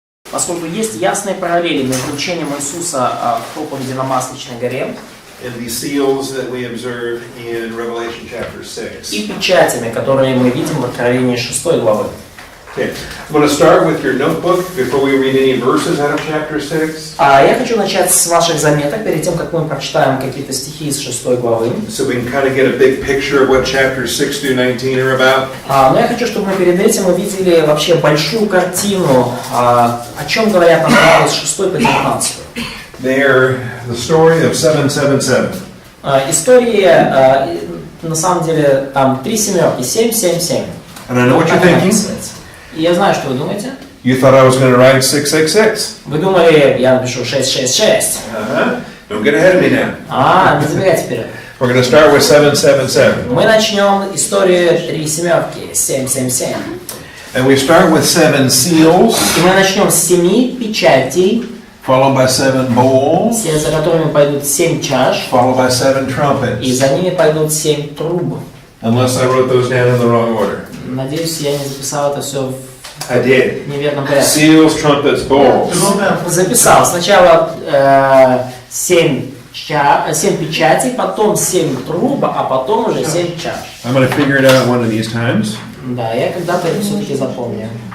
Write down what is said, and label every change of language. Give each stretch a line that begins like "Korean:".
Russian: Поскольку есть ясные параллели между учением Иисуса в проповеди на Масличной горе
English: and the seals that we observe in Revelation chapter 6.
Russian: и печатями, которые мы видим в Откровении 6 главы.
English: Okay. I'm going to start with your notebook before we read any verses out of chapter 6.
Russian: Я хочу начать с ваших заметок, перед тем, как мы прочитаем какие-то стихи из 6 главы.
English: So we can kind of get a big picture of what chapters 6 through 19 are about.
Russian: Но я хочу, чтобы мы перед этим увидели вообще большую картину, о чем говорят нам главы с 6 по 19.
English: They're the story of 777.
Russian: История, на самом деле, там 3 семерки, 777.
English: And I know what you're thinking.
Russian: И я знаю, что вы думаете.
English: You thought I was going to write 666.
Russian: Вы думали, я напишу 666.
English: Don't get ahead of me now.
Russian: Не забегайте вперед.
English: We're going to start with 777.
Russian: Мы начнем историю 3 семерки, 777.
English: And we start with 7 seals.
Russian: И мы начнем с 7 печатей,
English: Followed by 7 bowls.
Russian: вслед за которыми пойдут 7 чаш,
English: Followed by 7 trumpets.
Russian: и за ними пойдут 7 труб.
English: Unless I wrote those down in the wrong order.
Russian: Надеюсь, я не записал это все
English: I did.
Russian: в неверном порядке.
English: Seals, trumpets, bowls.
Russian: Записал. Сначала 7 печатей, потом 7 труб, а потом уже 7 чаш. I'm going to figure it out one of these times. Да, я когда-то это все-таки запомню.